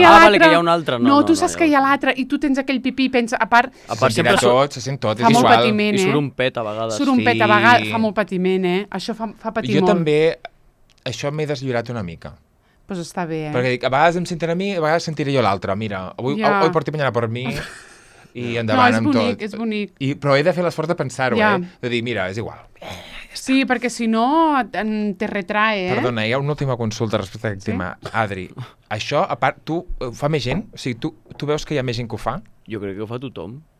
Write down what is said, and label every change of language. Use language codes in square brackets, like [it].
[ca] Vale, que hi ha un altre. No, tu saps que hi ha l'altre, i tu tens aquell pipí i pensa, a part sempre se sent tot, és igual. I surt un pet a vegades. Surt un pet a vegades, fa molt patiment, Això fa patir molt. Jo també, això m'he deslliurat una mica. Doncs està bé, Perquè a vegades em senten a mi, a vegades sentiré jo l'altre. [es] Mira, hoy por ti, mañana por mi... [ca] I endavant amb tot. És bonic. Però he de fer l'esforç de pensar-ho, de dir, mira, és igual. Sí, perquè si no te retrae, Perdona, hi ha una última consulta respecte a aquest tema. Adri, això, a part, tu fa més gent? O sigui, tu veus que hi ha més gent que ho fa? Jo crec que ho fa tothom.